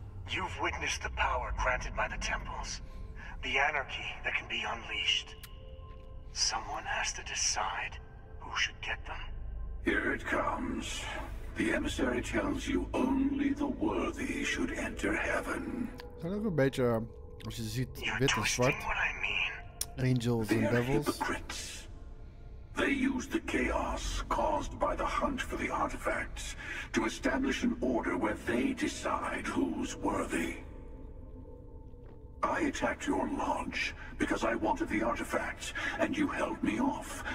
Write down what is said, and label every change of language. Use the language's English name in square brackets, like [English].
[English] You've witnessed the power granted by the temples, the anarchy that can be unleashed. Someone has to decide who should get them. Here it comes. The emissary tells you only the worthy should enter heaven. [Dutch] Het is ook een beetje, als je ziet, wit en zwart. [English] Angels and devils. They use the chaos caused by the hunt for the artifacts to establish an order where they decide who's worthy. I attacked your lodge because I wanted the artifacts, and you held me off.